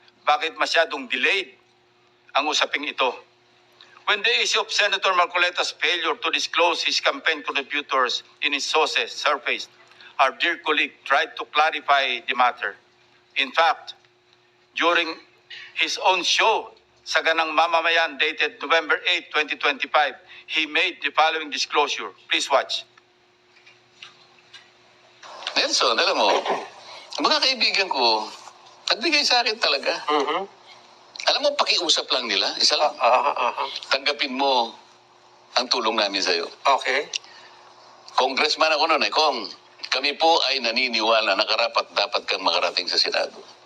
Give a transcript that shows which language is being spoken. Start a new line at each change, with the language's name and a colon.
Filipino: bakit masyadong delayed ang usaping ito.
English: When the issue of Senator Marcoleta's failure to disclose his campaign contributors in his sources surfaced, our dear colleague tried to clarify the matter. In fact, during his own show, Saganang Mamamayan, dated November 8, 2025, he made the following disclosure. Please watch.
Filipino: Nelson, alam mo, mga kaibigan ko, nagbigay sa akin talaga. Alam mo, pakiusap lang nila. Isa lang. Tanggapin mo ang tulong namin sa'yo. Okay. Congressman ako noon Kong, kami po ay naniniwala na karapat dapat kang makarating sa Senado.